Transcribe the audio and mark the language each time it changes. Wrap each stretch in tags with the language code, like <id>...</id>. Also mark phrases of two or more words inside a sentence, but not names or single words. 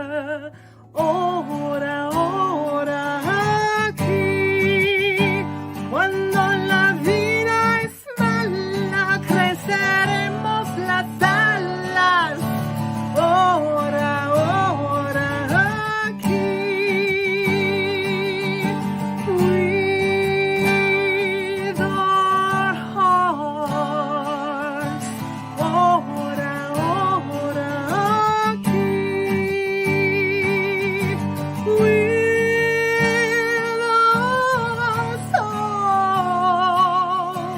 <es>ora, ora aquí. Cuando la vida es mala, creceremos las alas. Ora, ora aquí.</es> <en>With our hearts.</en> <es>Ora, ora aquí.</es> <en>With our souls.</en>